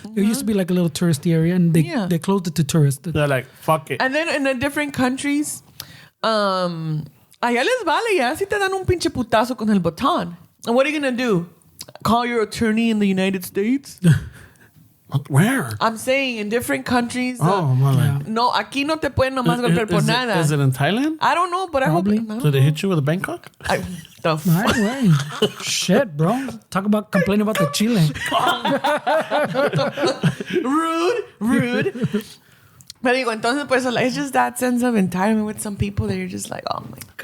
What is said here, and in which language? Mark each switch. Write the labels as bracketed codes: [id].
[en] It used to be like a little touristy area, and they closed it to tourists. They're like, fuck it. And then in the different countries, [es] allá les vale, ya si te dan un pinche putazo con el botón. [en] And what are you going to do? Call your attorney in the United States? Where? I'm saying in different countries. [es] No, aquí no te pueden nomás golpear por nada. [en] Is it in Thailand? I don't know, but Probably. I hope. Did they hit you with a Bangkok? The fuck? Right. Shit, bro. Talk about complaining about the chile. Rude. [es] Pero digo, entonces, pues, [en] it's just that sense of entitlement with some people that you're just like, oh my God.